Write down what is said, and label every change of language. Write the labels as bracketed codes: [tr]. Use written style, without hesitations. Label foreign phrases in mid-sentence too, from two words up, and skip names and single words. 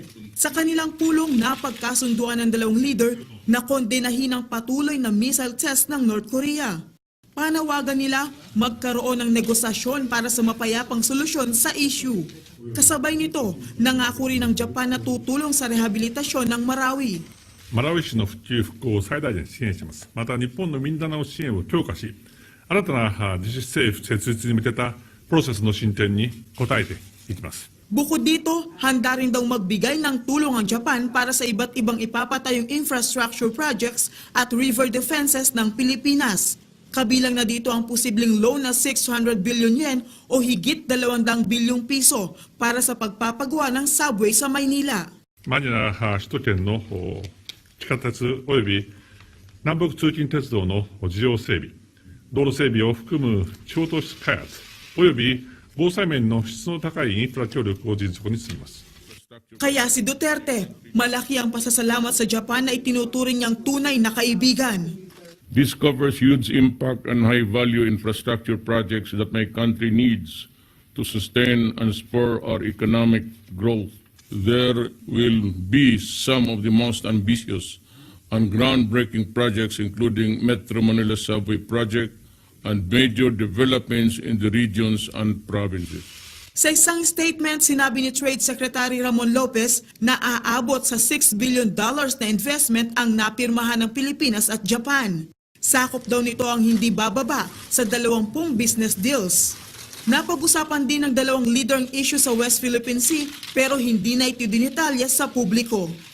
[tl] Sa kanilang pulong, napagkasunduan ng dalawang leader na kondenahin ang patuloy na missile test ng North Korea. Panawagan nila magkaroon ng negosasyon para sa mapayapang solusyon sa issue. Kasabay nito, nangako rin ng Japan na tutulong sa rehabilitasyon ng Marawi. [ja] マラウイ市の復旧復興を最大限支援します。また日本のミンダナオ支援を強化し、新たな自治政府設立に向けたプロセスの進展に応えていきます。 [tl] Bukod dito, handa rin daw magbigay ng tulong ang Japan para sa iba't ibang ipapatayong [en] infrastructure projects [tl] at [en] river defenses [tl] ng Pilipinas. Kabilang na dito ang posibleng loan na 600 billion yen o higit 200 bilyong piso para sa pagpapagawa ng subway sa Maynila. [ja] マニラ首都圏の地下鉄及び南北通勤鉄道の事業整備、道路整備を含む地方都市開発及び防災面の質の高いインフラ協力を迅速に進めます。 [tl] Kaya si Duterte, malaki ang pasasalamat sa Japan na itinuturing niyang tunay na kaibigan. [en] This covers huge impact and high-value infrastructure projects that my country needs to sustain and spur our economic growth. There will be some of the most ambitious and groundbreaking projects, including Metro Manila Subway Project and major developments in the regions and provinces. [tl] Sa isang statement, sinabi ni Trade Secretary Ramon Lopez na aabot sa $6 billion na investment ang napirmahan ng Pilipinas at Japan. Sakop daw nito ang hindi bababa sa 20 [en] business deals. [tl] Napag-usapan din ng dalawang leader ang issue sa West Philippine Sea pero hindi na ito dinitalya sa publiko.